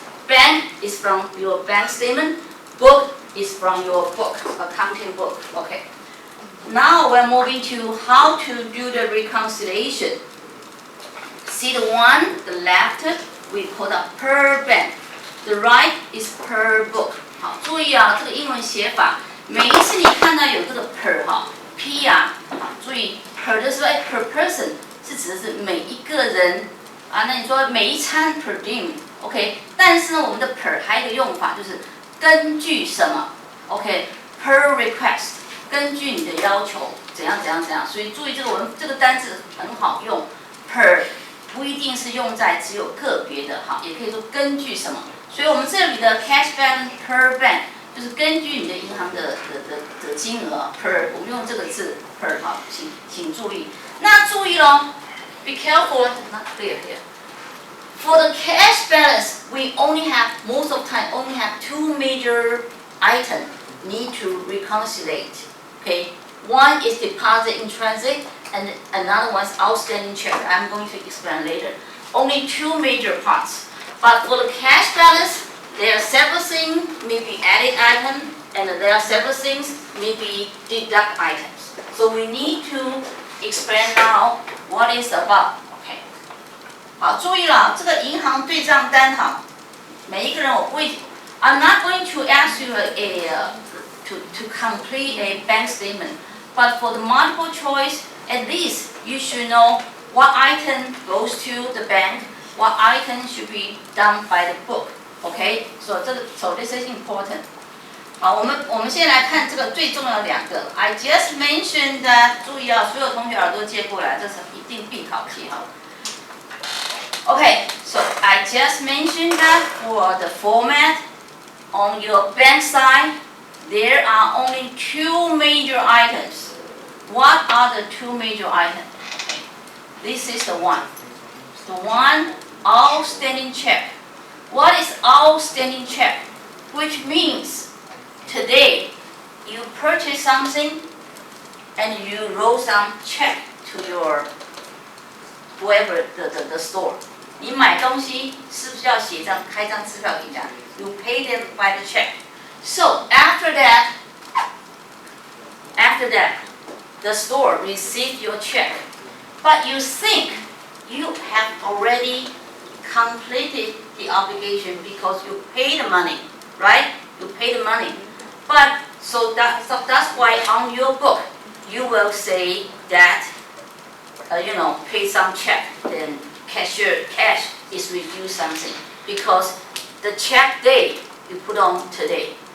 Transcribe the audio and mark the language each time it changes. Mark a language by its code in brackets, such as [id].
[en] Bank is from your bank statement, book is from your book, accounting book. Okay. Now we're moving to how to do the reconciliation. See the one, the left, we call that per bank. The right is per book. [zh] 好，注意啊，这个英文写法，每一次你看到有这个 per 哈 ，p 啊，注意 per 的时候，per person 是指的是每一个人啊。那你说每一餐 per diem，OK？但是呢，我们的 per 还有一个用法就是根据什么 ？OK？Per request。根据你的要求，怎样，所以注意这个单字很好用 ，per 不一定是用在只有个别的哈，也可以说根据什么。所以我们这里的 cash balance per bank 就是根据你的银行的金额 per， 我们用这个字 per 好，请注意。那注意咯 [en] ，be careful, not clear here. For the cash balance, we most of the time only have two major items need to reconcile. Okay, one is deposit in transit, and another one is outstanding check. I'm going to explain later. Only two major parts. But for the cash balance, there are several things, maybe added item, and there are several things, maybe deduct items. So we need to explain now what is about. Okay. [zh] 好，注意了，这个银行对账单哈，每一个人我不会 [en] I'm not going to ask you to complete a bank statement, but for the multiple choice, at least you should know what item goes to the bank, what item should be done by the book. Okay, so this is important. [zh] 好，我们现在来看这个最重要的两个。 [en] I just mentioned that， [zh] 注意啊，所有同学耳朵接过来，这是一定必考题哈。 [en] Okay, so I just mentioned that for the format on your bank side, there are only two major items. What are the two major items? Okay. This is the one. The one, outstanding check. What is outstanding check? Which means today you purchase something and you wrote some check to your whoever the store. [zh] 你买东西是不是要开张支票给人家 ？ [en] You pay them by the check. So after that, the store receives your check, but you think you have already completed the obligation because you pay the money, right? You pay the money, but so that's why on your book you will say that pay some check, then cash is reduced something because the check date you put on today.